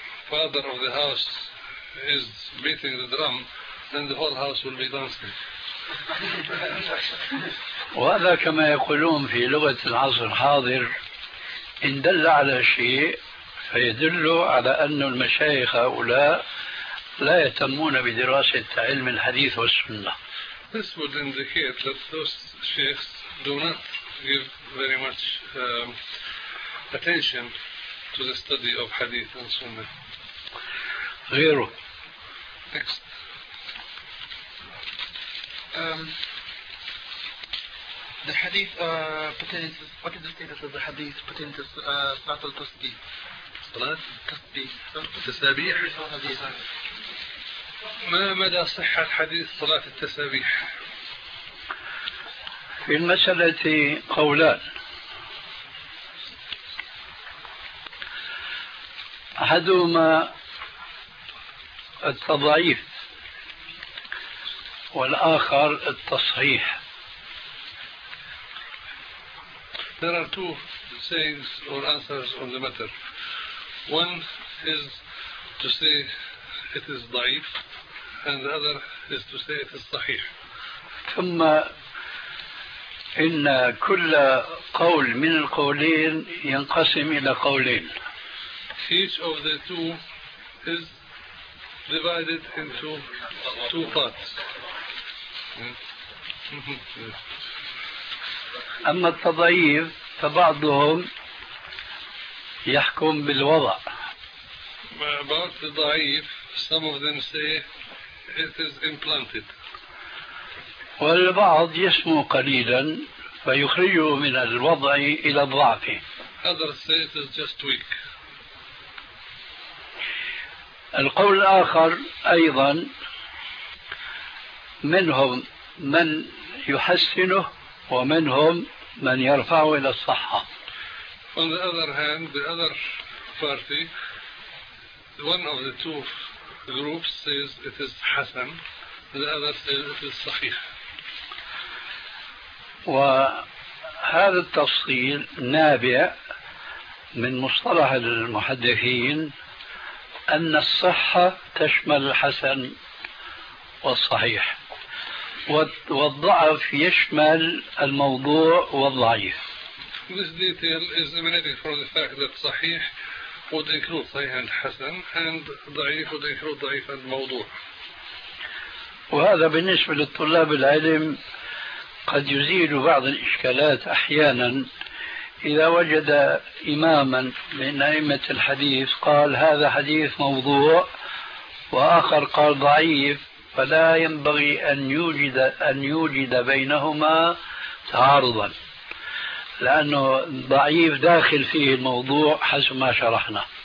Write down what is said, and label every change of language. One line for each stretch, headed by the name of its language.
English: Father of the house is beating the drum, then the whole house will be dancing.
Arabic: وهذا كما يقولون في لغة العصر الحاضر إن دل على شيء فيدل على أن المشايخ هؤلاء لا يهتمون بدراسة علم الحديث والسنة.
English: This would indicate that those sheikhs do not give very much attention to the study of hadith and sunnah.
Arabic: غيره.
English: The hadith pertains. What is the status of the hadith pertains to salat al tasbih? Salat tasbih.
Arabic: التسابيح. ما مدى صحة حديث صلاة التسابيح؟ في المسألة قولان. أحدهما التضعيف والآخر التصحيح.
English: There are two sayings or answers on the matter. One is to say it is ضعيف and the other is to say it is صحيح.
Arabic: ثم إن كل قول من القولين ينقسم إلى قولين.
English: Each of the two is divided into two parts.
Arabic: أما التضعيف فبعضهم يحكم بالوضع.
English: About the ضعيف, some of them say it is implanted.
Arabic: والبعض يسمو قليلا فيخرجه من الوضع إلى الضعف.
English: Other state is just weak.
Arabic: القول الآخر أيضا منهم من يحسنه ومنهم من يرفعه إلى الصحة.
English: On the other hand, the other party, one of the two groups says it is حسن, the other says it is صحيح.
Arabic: وهذا التفصيل نابع من مصطلح المحدثين أن الصحة تشمل الحسن والصحيح والضعف يشمل الموضوع والضعيف.
English: This detail is emanating from the fact that صحيح would include
Arabic: صحيح الحسن
English: and ضعيف would include
Arabic: ضعيف الموضوع. وهذا بالنسبة للطلاب العلم قد يزيل بعض الإشكالات أحيانا إذا وجد إماما من أئمة الحديث قال هذا حديث موضوع وآخر قال ضعيف، فلا ينبغي أن يوجد بينهما تعارضا، لأنه ضعيف داخل فيه الموضوع حسب ما شرحنا.